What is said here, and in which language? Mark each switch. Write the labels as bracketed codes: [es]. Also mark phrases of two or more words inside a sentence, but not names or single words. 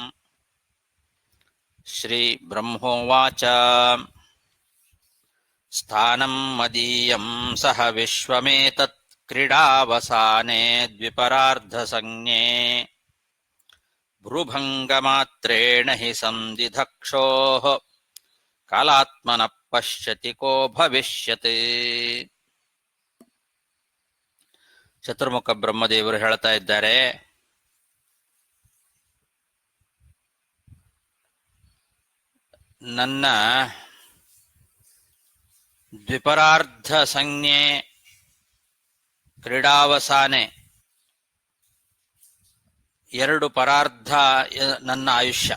[sa] ಶ್ರೀ ಬ್ರಹ್ಮೋವಾಚ ಸ್ಥಾನಂ ಮದೀಯಂ ಸಹ ವಿಶ್ವಮೇತತ್ ಕ್ರೀಡಾವಸಾನೆ ದ್ವಿಪರಾರ್ಧ ಸಂಜ್ಞೆ ಭ್ರುಭಂಗಮಾತ್ರೇಣ ಹಿ ಸಂದಿಧಕ್ಷೋಃ ಕಾಲಾತ್ಮನ ಪಶ್ಯತಿ ಕೋ ಭವಿಷ್ಯತಿ. [kn] ಚತುರ್ಮುಖ ಬ್ರಹ್ಮದೇವರು ಹೇಳ್ತಾ ಇದ್ದಾರೆ, ನನ್ನ [sa] ದ್ವಿಪರಾರ್ಧ ಸಂಜ್ಞೆ ಕ್ರೀಡಾವಸಾನೆ, [kn] ಎರಡು ಪರಾರ್ಧ ನನ್ನ ಆಯುಷ್ಯ.